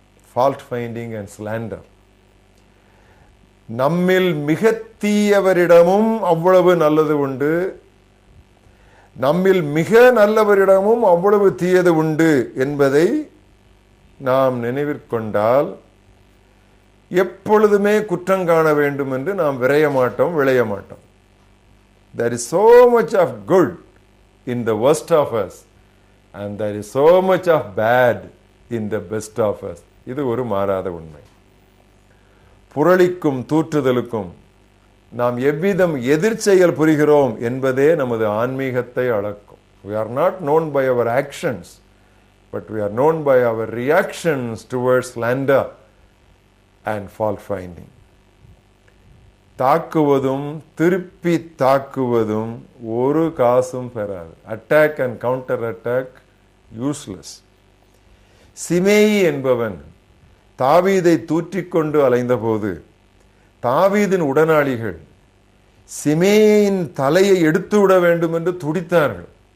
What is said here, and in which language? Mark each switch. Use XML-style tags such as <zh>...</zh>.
<en>Fault finding and slander.</en> <ta>நம்மில் மிக தீயவரிடமும் அவ்வளவு நல்லது உண்டு, நம்மில் மிக நல்லவரிடமும் அவ்வளவு தீயது உண்டு என்பதை நாம் நினைவிற்கொண்டால் எப்பொழுதுமே குற்றம் காண வேண்டும் என்று நாம் விளைய மாட்டோம்.</ta> <en>There is so much of good in the worst of us and there is so much of bad in the best of us.</en> <ta>இது ஒரு மாறாத உண்மை. புரளிக்கும் தூற்றுதலுக்கும் நாம் எவ்விதம் எதிர்ச்செயல் புரிகிறோம் என்பதே நமது ஆன்மீகத்தை அளக்கும்.</ta> <en>We are not known by our actions, but we are known by our reactions towards slander and fault finding.</en> <ta>தாக்குவதும் திருப்பி தாக்குவதும் ஒரு காசும் பெறாது.</ta> <en>Attack and counter attack useless.</en> <ta>சிமேயி என்பவன் தாவீதை தூற்றிக்கொண்டு அலைந்தபோது தாவீதின் உடனாளிகள் சிமேயின் தலையை எடுத்து விட வேண்டும் என்று துடித்தார்கள்.</ta>